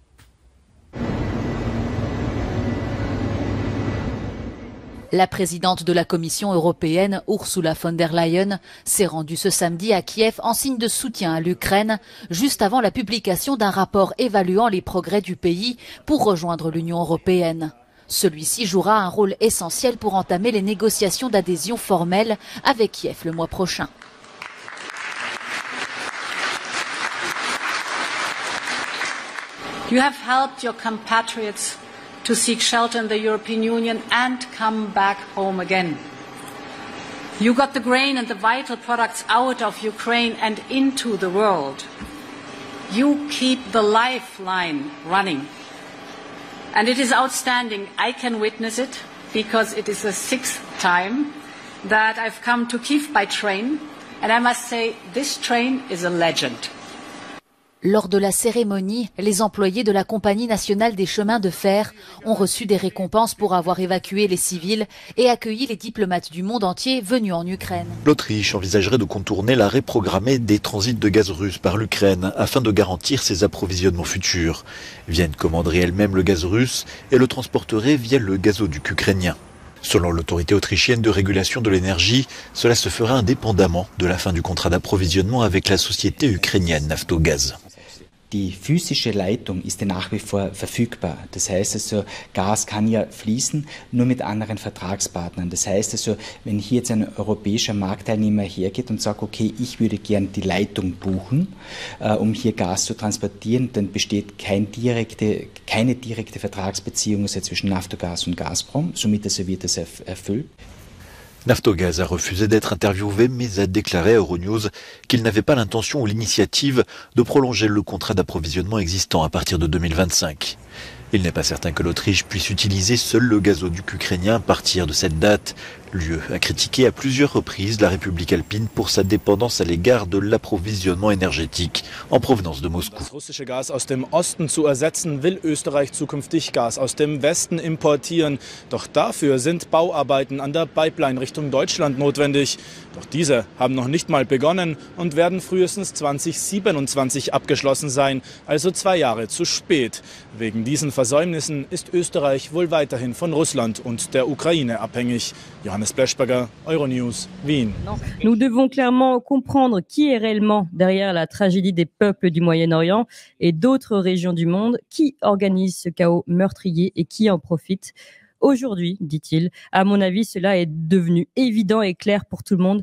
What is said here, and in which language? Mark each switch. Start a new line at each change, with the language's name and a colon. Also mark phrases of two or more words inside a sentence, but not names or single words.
French: La présidente de la Commission européenne, Ursula von der Leyen, s'est rendue ce samedi à Kiev en signe de soutien à l'Ukraine, juste avant la publication d'un rapport évaluant les progrès du pays pour rejoindre l'Union européenne. Celui-ci jouera un rôle essentiel pour entamer les négociations d'adhésion formelles avec Kiev le mois prochain.
English: You have helped your compatriots to seek shelter in the European Union and come back home again. You got the grain and the vital products out of Ukraine and into the world. You keep the lifeline running. And it is outstanding. I can witness it because it is the 6th time that I've come to Kyiv by train. And I must say, this train is a legend.
French: Lors de la cérémonie, les employés de la Compagnie nationale des chemins de fer ont reçu des récompenses pour avoir évacué les civils et accueilli les diplomates du monde entier venus en Ukraine. L'Autriche envisagerait de contourner l'arrêt programmé des transits de gaz russe par l'Ukraine afin de garantir ses approvisionnements futurs. Vienne commanderait elle-même le gaz russe et le transporterait via le gazoduc ukrainien. Selon l'autorité autrichienne de régulation de l'énergie, cela se fera indépendamment de la fin du contrat d'approvisionnement avec la société ukrainienne Naftogaz.
German: Die physische Leitung ist ja nach wie vor verfügbar. Das heißt also, Gas kann ja fließen, nur mit anderen Vertragspartnern. Das heißt also, wenn hier jetzt ein europäischer Marktteilnehmer hergeht und sagt, okay, ich würde gern die Leitung buchen, um hier Gas zu transportieren, dann besteht keine direkte Vertragsbeziehung zwischen Naftogaz und Gazprom. Somit also wird das erfüllt.
French: Naftogaz a refusé d'être interviewé, mais a déclaré à Euronews qu'il n'avait pas l'intention ou l'initiative de prolonger le contrat d'approvisionnement existant à partir de 2025. Il n'est pas certain que l'Autriche puisse utiliser seul le gazoduc ukrainien à partir de cette date. L'UE a critiqué à plusieurs reprises la République alpine pour sa dépendance à l'égard de l'approvisionnement énergétique en provenance de Moscou.
German: Das russische Gas aus dem Osten zu ersetzen, will Österreich zukünftig Gas aus dem Westen importieren. Doch dafür sind Bauarbeiten an der Pipeline Richtung Deutschland notwendig. Doch diese haben noch nicht mal begonnen und werden frühestens 2027 abgeschlossen sein, also 2 Jahre zu spät. Wegen diesen Versäumnissen ist Österreich wohl weiterhin von Russland und der Ukraine abhängig. Johannes Bleschberger, Euronews, Wien.
French: Nous devons clairement comprendre qui est réellement derrière la tragédie des peuples du Moyen-Orient et d'autres régions du monde, qui organise ce chaos meurtrier et qui en profite. Aujourd'hui, dit-il, à mon avis, cela est devenu évident et clair pour tout le monde.